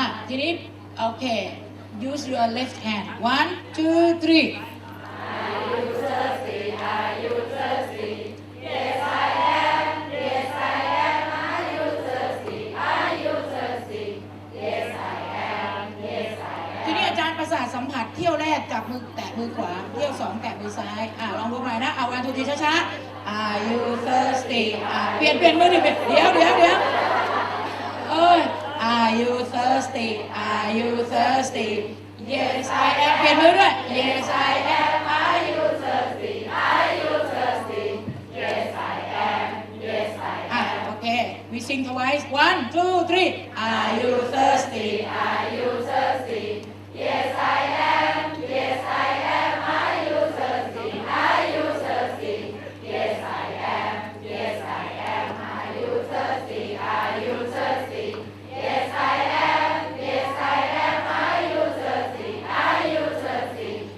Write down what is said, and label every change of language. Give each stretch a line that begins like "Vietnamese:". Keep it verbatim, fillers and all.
Thai: อ่ะทีนี้โอเค
English: use your left hand one two three are you thirsty are you thirsty yes I am yes I am are you thirsty are you thirsty yes I am yes I am
Thai: ทีนี้อาจารย์ประสาทสัมผัสเที่ยวแรกจับมือแตะมือขวาเที่ยวสองแตะมือซ้ายอ่ะลองดูใหม่นะเอาวันทุกทีช้าๆ
English: are you thirsty
Thai: อ่ะเปลี่ยนเปลี่ยนมือหนึ่งเปลี่ยนเดี๋ยวเดี๋ยวเดี๋ยวเอ้ย
English: are you thirsty are you thirsty yes I am
Thai: เปลี่ยนมือด้วย
English: yes I am are you thirsty are you thirsty yes I am yes I am
Thai: อ่ะโอเค
English: we sing twice one two three are you thirsty are you thirsty yes I am yes I am are you thirsty are you thirsty yes I am yes I am are you thirsty are you thirsty yes I am yes I am are you thirsty are you thirsty